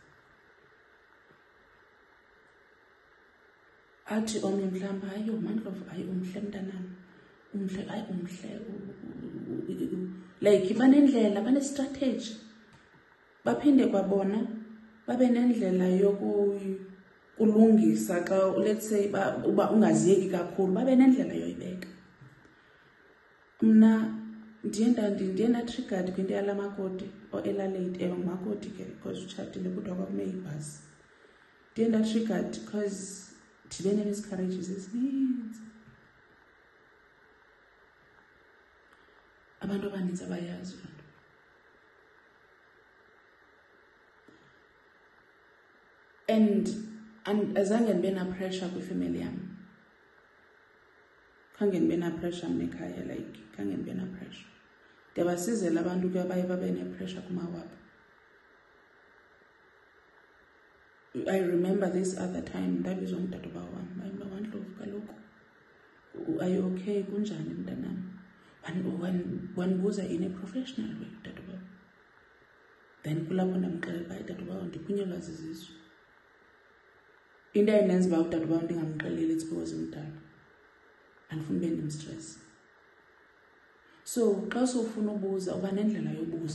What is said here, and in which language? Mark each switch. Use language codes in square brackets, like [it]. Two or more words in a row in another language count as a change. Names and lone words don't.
[xh] Athi omnye mhlawumbi, hayi uMandlovu, hayi umhle mntanami. Umhle, hayi umhle. Like banendlela, bane-strategy. Baphinde kwabona babe nendlela yokulungisa xa [en] let's say [xh] uba ungaziyeki kakhulu, babe nendlela yoyibeka. Mna ndiye na-triggered kwinto yala makoti or elaleyidi ngumakoti ke because utshatile kodwa kwakume ibhasi. Ndiye na-triggered because ndibe ne-miscarriages ezininzi. abantu abaninzi abayazi loo nto. And azange ndibe na pressure kwifamily yam. Khange ndibe na pressure mnekhaya, like khange ndibe na pressure. Ndiyabasizela abantu ke abaye babe ne-pressure kumawabo. [en] I remember this other time [xh] ndabizwa ngudadobawo wam, [en] WaNdlovu kaloku, are you okay, [xh] kunjani mntanam? [en] Wandibuza in a professional way udadobawo. [xh] Then kulapho ndamxelela uba dadobawo ndiphunyelwa zizisu. Into endenza uba udadobawo ndingamxeleli [en] it's because [xh] umdala. Andifuni ube ndimstress. So xa sowufuna ubuza uba nendlela yobuza.